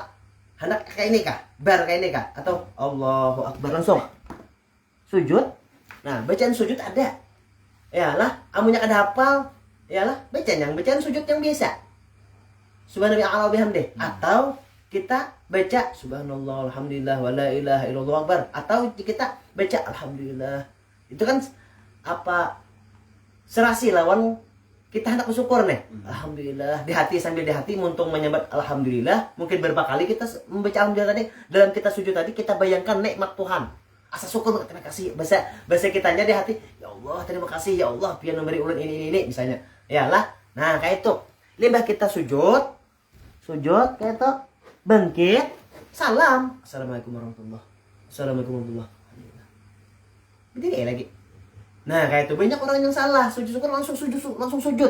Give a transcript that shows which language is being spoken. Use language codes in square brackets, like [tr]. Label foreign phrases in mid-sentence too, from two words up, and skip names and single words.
[bjn] Hendak kayak ini kah? Kayak ini kah? [id] Atau [ar] الله أكبر [id] langsung sujud. Nah, bacaan sujud ada. [bjn] Yalah, amunya kada hafal. Yalah, bacaan sujud yang biasa. [ar] سبحان الله بحمده. [id] Atau kita baca [ar] سبحان الله الحمد لله ولا إله إلا الله أكبر. [bjn] Atau kita baca alhamdulillah. Itu kan serasi lawan kita hendak bersyukur nih. Alhamdulillah. [id] Di hati, sambil di hati muntung menyebut alhamdulillah. Mungkin berapa kali kita membaca alhamdulillah tadi. Dalam kita sujud tadi kita bayangkan nikmat Tuhan. Asa syukur, terima kasih. [bjn] Bahasa kitanya di hati, [ar] يا الله [bjn] terima kasih [ar] يا الله [bjn] biar memberi ulun ini misalnya. Yalah. Nah, kayak itu. Limbah kita sujud kayak itu. [id] Bangkit, salam. [ar] السلام عليكم ورحمة الله وبركاته. السلام عليكم ورحمة الله وبركاته. [bjn] Begini kayak lagi. Nah, kayak itu banyak orang yang salah. Sujud syukur langsung sujud.